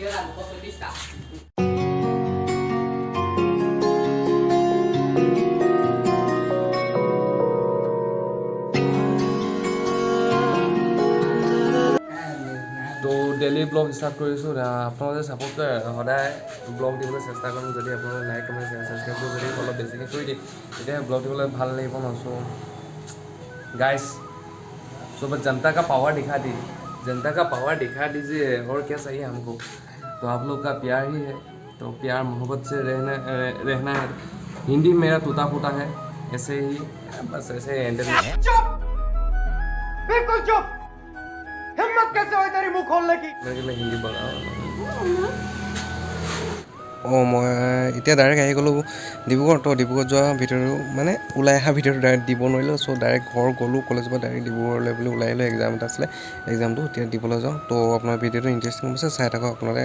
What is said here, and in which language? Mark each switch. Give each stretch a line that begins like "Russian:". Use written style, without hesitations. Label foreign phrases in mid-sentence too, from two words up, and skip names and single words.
English: daily vlog start
Assamese: কৰিছোঁ। আপোনালোকে ছাপোৰ্ট কৰে, সদায় ব্লগ দিবলৈ চেষ্টা কৰিম। যদি আপোনালোকে
English: like comment share subscribe
Assamese: যদি অলপ বেছিকৈ কৰি দিয়ে, তেতিয়া ব্লগ দিবলৈ ভাল লাগিব ন।
English: so guys
Hindi: सुबह जनता का पावर दिखा दीजिए और क्या चाहिए हमको। तो आप लोग का प्यार ही है, तो प्यार मोहब्बत से रहना है। हिंदी मेरा टूटा फूटा है, ऐसे ही बस ऐसे हैंडल। चुप, बिल्कुल चुप। हिम्मत कैसे हुई तेरी मुंह खोलने की? मैं हिंदी बोल रहा हूँ।
Assamese: মই এতিয়া ডাইৰেক্ট আহি গ'লোঁ ডিব্ৰুগড়। তো ডিব্ৰুগড় যোৱা ভিডিঅ'টো মানে ওলাই অহা ভিডিঅ'টো ডাইৰেক্ট দিব নোৱাৰিলোঁ। চ' ডাইৰেক্ট ঘৰ গ'লোঁ, কলেজৰ পৰা ডাইৰেক্ট ডিব্ৰুগড়লৈ বুলি ওলাই আহিলোঁ। এক্সাম এটা আছিলে, এক্সামটো এতিয়া দিবলৈ যাওঁ। তো আপোনাৰ ভিডিঅ'টো ইণ্টাৰেষ্টিং হৈছে, চাই থাকক আপোনালোকে।